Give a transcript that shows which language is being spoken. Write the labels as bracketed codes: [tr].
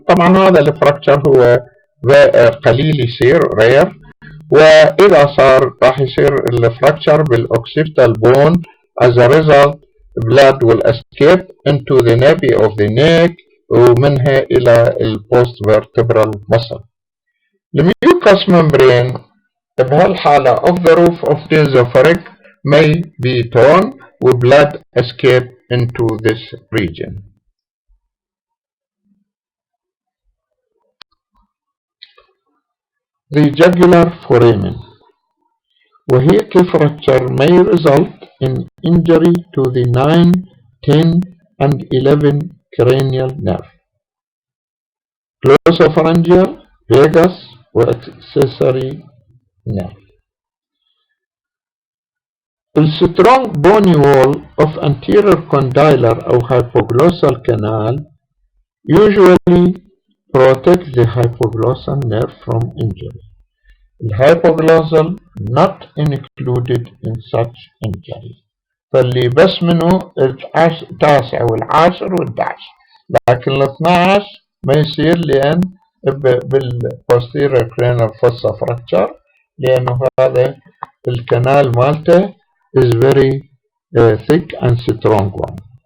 [ar] طبعا هذا الفراكشر هو قليل يصير rare، وإذا صار راح يصير الفراكشر بالoccipital bone. [en] As a result blood will escape into the nape of the neck [ar] ومنها إلى [en] post vertebral muscle. الميوكس membrane [ar] بهالحالة [en] of the roof of the esophagus may be torn with blood escape into this region. The jugular foramen. [ar] وهي [en] fracture may result in injury to the 9, 10 and 11 cranial nerve, glossopharyngeal, vagus accessory nerve. The strong bony wall of anterior condylar or hypoglossal canal usually protects the hypoglossal nerve from injury. The hypoglossal not included in such injury. [ar] فاللي بس منه التاسع والعاشر والدعش، لكن ال12 ما يصير لأن بالposterior cranial fossa fracture، لأنه هذا الكنال مالته [en] is very thick and strong one.